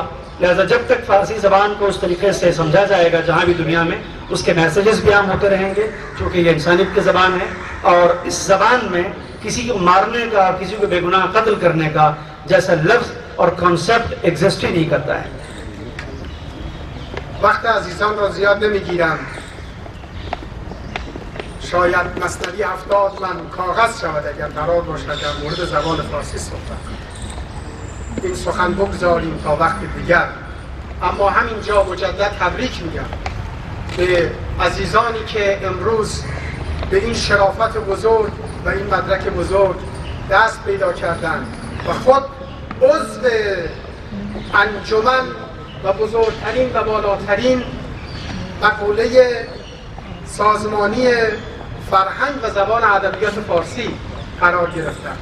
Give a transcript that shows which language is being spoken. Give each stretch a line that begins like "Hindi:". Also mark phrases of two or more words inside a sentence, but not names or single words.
Hindi: लिहाजा जब तक फ़ारसी ज़बान को उस तरीके से समझा जाएगा जहाँ भी दुनिया में, उसके मैसेजेस भी आम होते रहेंगे, क्योंकि ये इंसानियत की ज़बान है और इस ज़बान में किसी को मारने का, किसी को बेगुनाह कत्ल करने का जैसा लफ्ज़ और कॉन्सेप्ट एग्जिस्ट ही नहीं करता है।
Persian: وقت عزیزان را زیاد نمیگیرم، شاید مثنوی 70 من کاغذ شود اگر قرار باشد در مورد زبان فارسی صحبت. این سخن بگذاریم تا وقت دیگر. اما همینجا مجدد تبریک میگم به عزیزانی که امروز به این شرافت بزرگ و این مدرک بزرگ دست پیدا کردند و خود عضو انجمن و بزرگترین و بالاترین مقوله سازمانی فرهنگ و زبان ادبیات فارسی قرار گرفتند.